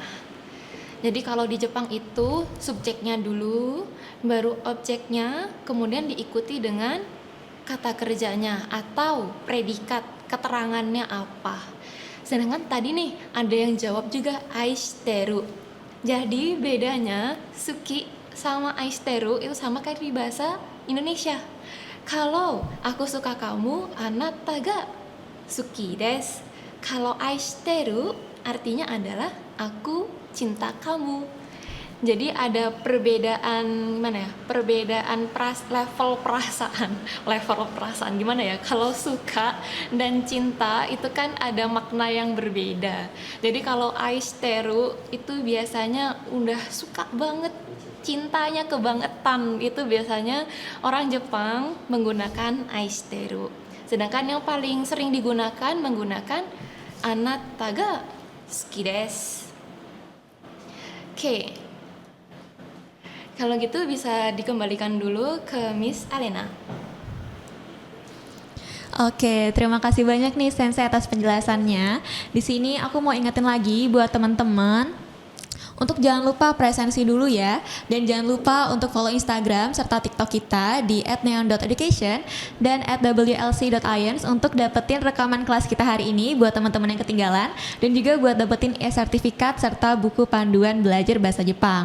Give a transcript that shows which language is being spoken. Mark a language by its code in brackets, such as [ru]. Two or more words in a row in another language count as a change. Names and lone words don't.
[id] Jadi kalau di Jepang itu subjeknya dulu, baru objeknya, kemudian diikuti dengan kata kerjanya atau predikat, keterangannya apa. Sedangkan tadi nih ada yang jawab juga aishiteru. Jadi bedanya suki sama aishiteru itu sama kayak di bahasa Indonesia. Kalau aku suka kamu, [ja] あなたが好きです. [id] Kalau aishiteru artinya adalah aku cinta kamu. Jadi ada perbedaan level perasaan gimana ya? Kalau suka dan cinta itu kan ada makna yang berbeda. Jadi kalau aishiteru itu biasanya udah suka banget, cintanya kebangetan, itu biasanya orang Jepang menggunakan aishiteru. Sedangkan yang paling sering digunakan menggunakan [ja] あなたが好きです. [id] Oke. Kalau gitu bisa dikembalikan dulu ke Miss Alena. Oke, terima kasih banyak nih Sensei atas penjelasannya. Di sini aku mau ingetin lagi buat teman-teman untuk jangan lupa presensi dulu ya, dan jangan lupa untuk follow Instagram serta TikTok kita di @neon.education dan @wlc.ions untuk dapetin rekaman kelas kita hari ini buat teman-teman yang ketinggalan, dan juga buat dapetin e-sertifikat serta buku panduan belajar bahasa Jepang.